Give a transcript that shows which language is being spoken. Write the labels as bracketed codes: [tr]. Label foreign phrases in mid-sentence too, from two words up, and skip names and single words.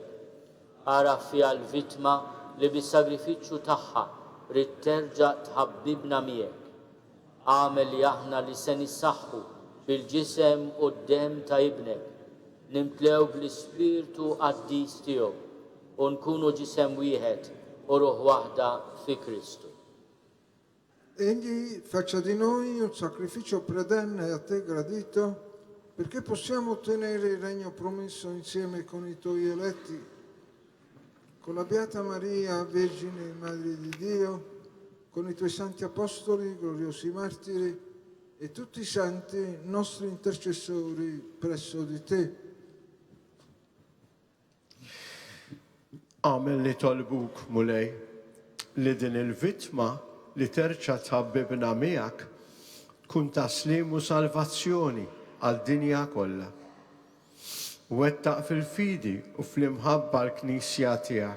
[mt] Ara fiha l-vittma li bis-sagrifiċċju tagħha rid terġa' tħabbibna miegħek. Għamel li aħna li se nissaħħu bil-ġisem u d-dem ta' ibnek, nimtlew bl-Ispirtu qaddis tiegħu u nkunu ġisem wieħed u ruħ waħda fi Kristu. [it] Egli faccia di noi un sacrificio predenne a te gradito, perché possiamo ottenere il regno promesso insieme con i tuoi eletti, con la Beata Maria, Vergine e Madre di Dio, con i tuoi santi apostoli, gloriosi martiri e tutti i santi nostri intercessori presso di te. [mt] Għamel li tolbuk mulej li din il-vittma li terċa tħabbibna miegħek tkun taslim u salvazzjoni għal-dinja kollha. Wettaq fil-fidi u fl-imħabba l-Knisja tiegħek.